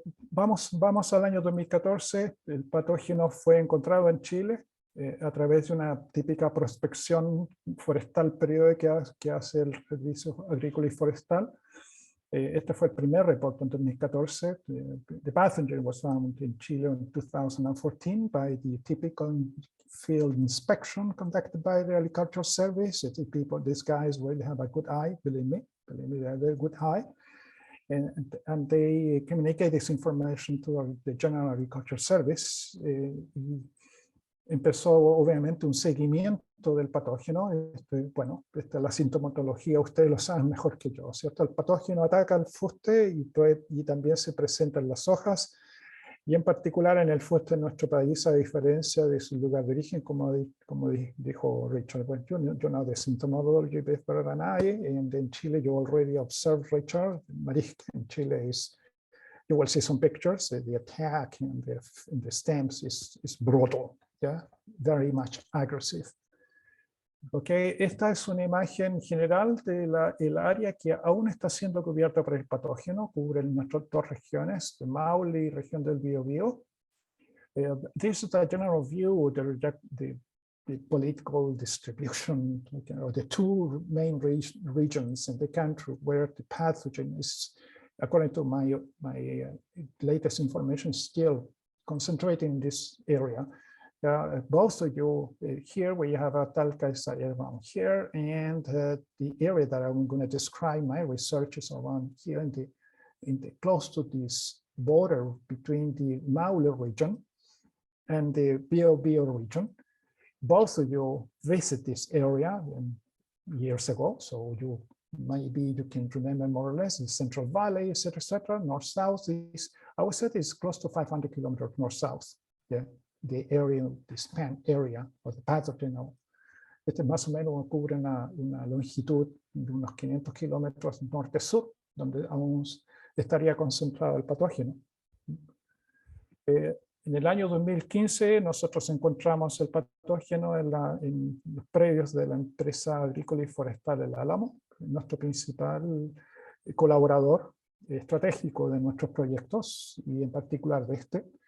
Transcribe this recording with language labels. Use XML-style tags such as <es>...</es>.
<es>Vamos al año 2014, el patógeno fue encontrado en Chile a través de una típica prospección forestal periódica que hace el Servicio Agrícola y Forestal. Este fue el primer reporte en 2014.</es> <en>The pathogen was found in Chile in 2014 by the typical field inspection conducted by the Agricultural Service. These guys really have a good eye, believe me, they have a very good eye. And they communicate this information to the General Agricultural Service.</en> <es>Empezó obviamente un seguimiento del patógeno. Bueno, la sintomatología ustedes lo saben mejor que yo, ¿cierto? El patógeno ataca el fuste y también se presenta en las hojas, y en particular en el fuste en nuestro país, a diferencia de su lugar de origen, como dijo Richard.</es> <en>Well, you know the symptomology better than I, and in Chile you already observed, Richard, marisque in Chile is, you will see some pictures, the attack in the stems is brutal, yeah, very much aggressive.</en> <es>Okay, esta es una imagen general de el área que aún está siendo cubierta por el patógeno. Cubre nuestras dos regiones, de Maule y región del Biobío.</es> <en>This is a general view of the political distribution, you know, the two main regions in the country where the pathogen is, according to my latest information, still concentrating in this area. Both of you here, we have a Talca is around here, and the area that I'm going to describe my research is around here in the close to this border between the Maule region and the Biobío region. Both of you visit this area years ago, so maybe you can remember more or less the Central Valley, etc., north-south. I would say it's close to 500 kilometers north-south. Yeah. The area, the span area of the pathogen.</en> <es>Más o menos cubre una longitud de unos 500 kilómetros norte-sur, donde aún estaría concentrado el patógeno. En el año 2015 nosotros encontramos el patógeno en los predios de la empresa agrícola y forestal El Álamo, nuestro principal colaborador estratégico de nuestros proyectos, y en particular de este.</es>